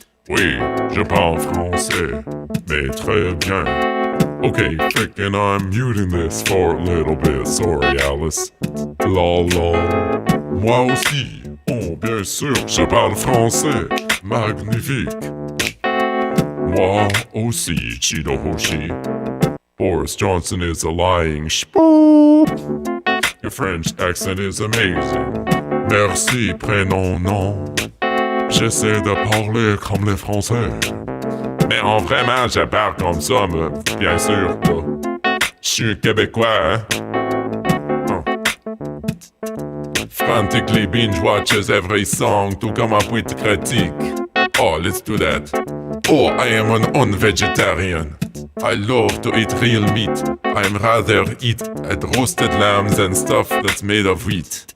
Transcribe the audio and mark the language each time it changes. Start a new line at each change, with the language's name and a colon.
French: Oui, je parle français, mais très bien.
English: Okay, frickin' I'm muting this for a little bit. Sorry, Alice. Lol.
French: Moi aussi. Oh, bien sûr, je parle français. Magnifique. Moi aussi, Chido Hoshi.
English: Boris Johnson is a lying spook. Your French accent is amazing.
French: Merci, prénom, non. J'essaie de parler comme les Français. Mais en vraiment, je parle comme ça, mais bien sûr, là. Je suis Québécois, hein?
English: Frantically binge watches every song to come up with critique. Oh, let's do that. Oh, I am an unvegetarian. I love to eat real meat. I'm rather eat at roasted lambs and stuff that's made of wheat.